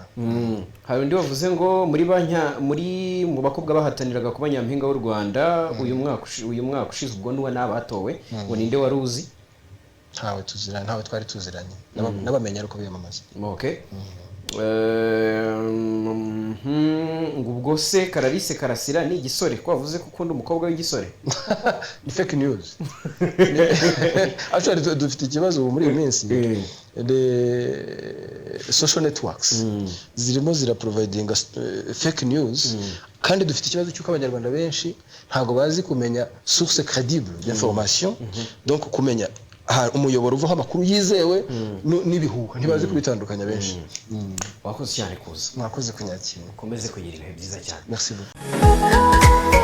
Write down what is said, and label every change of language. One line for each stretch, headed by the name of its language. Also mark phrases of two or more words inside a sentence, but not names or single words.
Kinyarwanda: hari undi wavuze ngo mu bakobwa bahataniraga kuba nyampinga w'u Rwanda uyu mwaka ushize ubwo n'uwa n'abatowe ngo ninde wari uzi ntawe twari tuziranye n'abamenya ariko biyamamaza ngo ubwo se Clarisse Karasira ni igisore ko wavuze ko ukunda umukobwa w'igisore ni
English: fake news actually
Kinyarwanda: dufite ikibazo muri iyi minsi
English: social networks
Kinyarwanda: zirimo ziraprovidinga
English: fake news
Kinyarwanda: kandi dufite ikibazo cy'uko abanyarwanda benshi ntago bazi kumenya
French: source crédible d'information donc
Kinyarwanda: kumenya umuyoboro uvaho amakuru yizewe n'ibihuha ntibazi kubitandukanya benshi wakoze cyane kuza mwakoze kunyakira ukomeze kugira ibihe byiza cyane
French: merci beaucoup